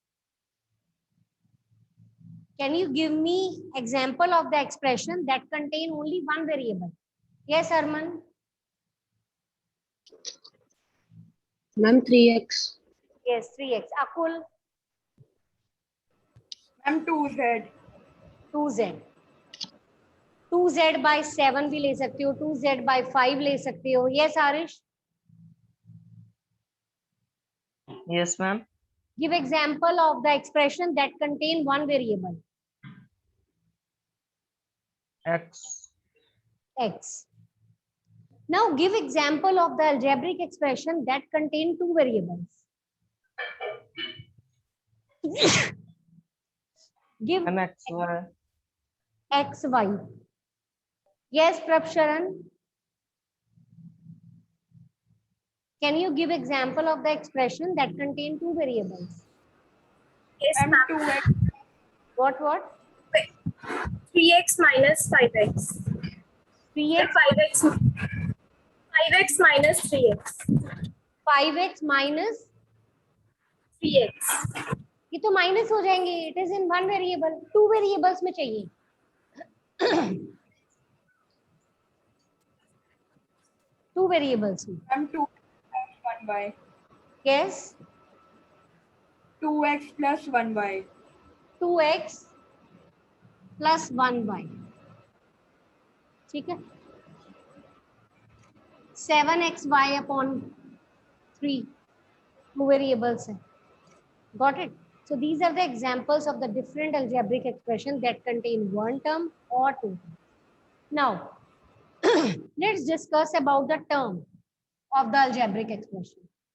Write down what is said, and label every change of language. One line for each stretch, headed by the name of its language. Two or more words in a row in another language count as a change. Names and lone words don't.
English: Can you give me example of the expression that contain only one variable? Yes, Arman? Ma'am, 3x. Yes, 3x. Akul? Ma'am, 2z.
Hindi: 2z. 2z by 7 भी ले सकते हो, 2z by 5 ले सकते हो.
English: Yes, Arish? Yes, ma'am. Give example of the expression that contain one variable. X. X. Now give example of the algebraic expression that contain two variables. Give MX. Y. x, y. Yes, Prabsharan. Can you give example of the expression that contain two variables? Yes, ma'am. 2x. What? 3x minus 5x. 3x, 5x minus 3x. 5x minus. 3x.
Hindi: ये तो माइनस हो जाएंगे.
English: it is in one variable. two variables
Hindi: में चाहिए.
English: two variables
Hindi: में.
English: Ma'am, 2x plus 1y. Yes. 2x plus 1y. 2x plus 1y.
Hindi: ठीक है. 7xy upon 3.
English: Two variables है. Got it? So these are the examples of the different algebraic expressions that contain one term or two. Now, let's discuss about the term of the algebraic expression.